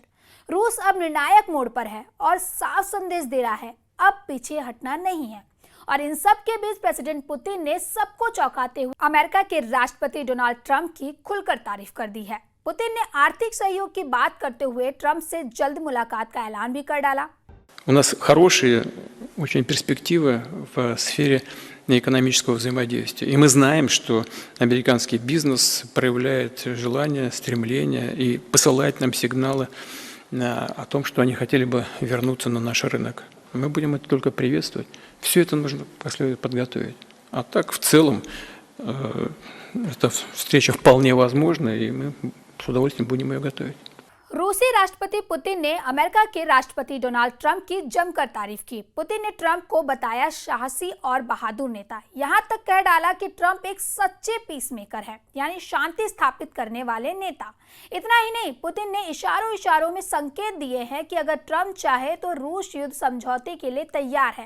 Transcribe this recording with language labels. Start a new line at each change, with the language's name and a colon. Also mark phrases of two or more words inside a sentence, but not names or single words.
Hindi: रूस अब निर्णायक मोड़ पर है और साफ संदेश दे रहा है, अब पीछे हटना नहीं है। और इन सब के बीच प्रेसिडेंट पुतिन ने सबको चौंकाते हुए अमेरिका के राष्ट्रपति डोनाल्ड ट्रंप की खुलकर तारीफ कर दी है। पुतिन ने आर्थिक सहयोग की बात करते हुए ट्रंप से जल्द मुलाकात का ऐलान भी कर डाला।
Russian: У нас хорошие очень перспективы в сфере экономического взаимодействия. И мы знаем, что американский бизнес проявляет желание, стремление и посылает нам сигналы о том, что они хотели бы вернуться на наш рынок. Мы будем это только приветствовать. Все это нужно как следует подготовить. А так, в целом, эта встреча вполне возможна, и мы с удовольствием будем ее готовить.
Hindi: रूसी राष्ट्रपति पुतिन ने अमेरिका के राष्ट्रपति डोनाल्ड ट्रंप की जमकर तारीफ की। पुतिन ने ट्रंप को बताया साहसी और बहादुर नेता। यहां तक कह डाला कि ट्रंप एक सच्चे
English: peace maker
Hindi: है, यानी शांति स्थापित करने वाले नेता। इतना ही नहीं, पुतिन ने इशारों इशारों में संकेत दिए हैं कि अगर ट्रंप चाहे तो रूस युद्ध समझौते के लिए तैयार है।